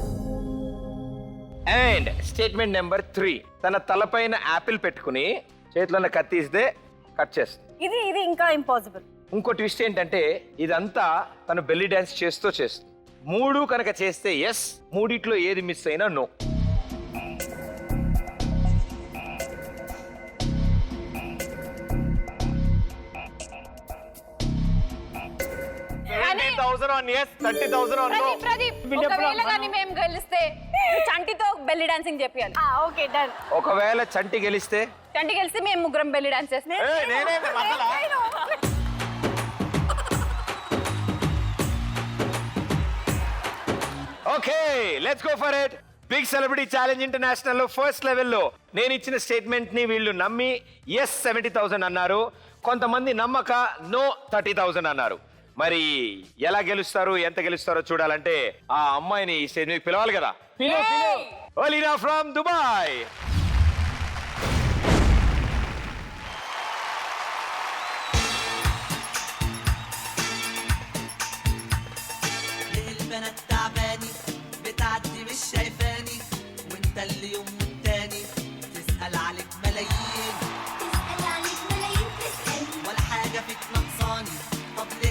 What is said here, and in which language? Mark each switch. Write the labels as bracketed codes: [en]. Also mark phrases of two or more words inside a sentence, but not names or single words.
[en] and statement number [te] 3, తన తలపైన యాపిల్ పెట్టుకుని చేతిలో ఉన్న కత్తి ఇస్తే కట్ చేస్తుంది. ఇది ఇంకా ఇంపాసిబుల్. ఇంకో ట్విస్ట్ ఏంటంటే ఇదంతా తను [en] belly dance [te] చేస్తూ చేస్తుంది. 3 కనుక చేస్తే ఎస్, 3 ఏది మిస్ అయినా నో. [en] on yes, 30,000 on no. [te] ప్రదీప్ ఒకవేళ కానీ మేము గెలిస్తే చంటితో [en] belly dancing [te] చెప్పాలి. [en] okay done. [te] ఒకవేళ చంటి గెలిస్తే చంటి గెలిస్తే మేము ముగ్గురం [en] belly dance [te] చేస్తాం. ఏయ్, నేనే మసాలా. [en] okay let's go for it. [te] బిగ్ సెలబ్రిటీ ఛాలెంజ్ ఇంటర్నేషనల్ లో [en] first levello [te] నేను ఇచ్చిన స్టేట్మెంట్ ని వీళ్ళు నమ్మి ఎస్ 70,000 అన్నారు. కొంతమంది నమ్మక నో 30,000 అన్నారు. మరి ఎలా గెలుస్తారు, ఎంత గెలుస్తారో చూడాలంటే ఆ అమ్మాయిని ఈ స్టేజ్ మీద పిలవాలి కదా. ఒలీనా ఫ్రమ్ దుబాయ్. [ar] البنات تعباني بتعدي مش شايفاني وانت اللي يوم والتاني تسأل عليك ملايين ولا حاجة فيك نقصاني طب ليه